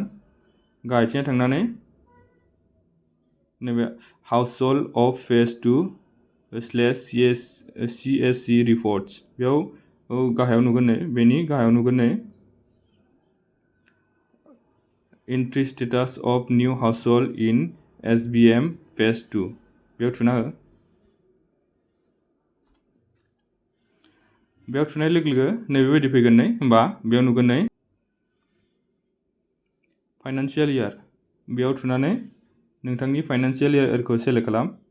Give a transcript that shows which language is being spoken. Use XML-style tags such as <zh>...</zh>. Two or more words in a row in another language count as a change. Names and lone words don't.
<brx>गाहायथिं थांनानै नैबे</brx> <en>household of phase 2/CSC reports,</en> <brx>बेयाव गाहायाव नुगोन नै। बेनि गाहायाव नुगोन नै</brx> <en>entry status of new household in SBM phase 2,</en> <brx>बेयाव थुना हो। बेयाव थुनाय लोगो लोगो नैबेबायदि फैगोन नै। होमबा बेयाव नुगोन नै</brx> <en>financial year,</en> <brx>बेयाव थुनानै नोंथांनि फाइनान्शियेल इयारखौ सेलेक्ट खालाम।</brx>